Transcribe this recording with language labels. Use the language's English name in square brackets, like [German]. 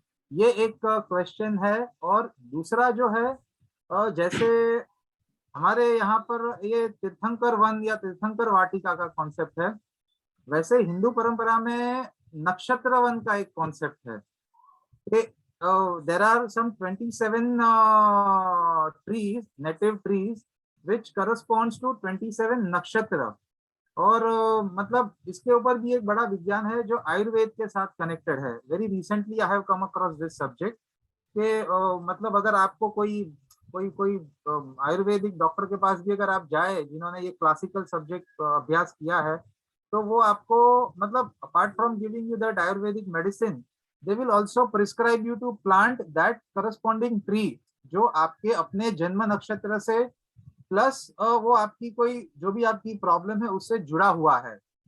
[Hindi] ये एक क्वेश्चन है। और दूसरा जो है जैसे हमारे यहाँ पर ये तीर्थंकर वन या तीर्थंकर वाटिका का कॉन्सेप्ट है, वैसे हिंदू परंपरा में नक्षत्र वन का एक कॉन्सेप्ट है। [English] There are some 27 trees, native trees, which corresponds to 27 nakshatra. [Hindi] और मतलब इसके ऊपर भी एक बड़ा विज्ञान है जो आयुर्वेद के साथ कनेक्टेड है। [English] very recently I have come across this subject [Hindi] के मतलब अगर आपको कोई कोई कोई आयुर्वेदिक डॉक्टर के पास भी अगर आप जाए जिन्होंने ये क्लासिकल सब्जेक्ट अभ्यास किया है, तो वो आपको मतलब [English] apart from giving you that Ayurvedic medicine, they will also prescribe you to plant that corresponding tree [Hindi] जो आपके अपने जन्म नक्षत्र से प्लस वो आपकी कोई जो भी आपकी प्रॉब्लम है उससे जुड़ा हुआ है।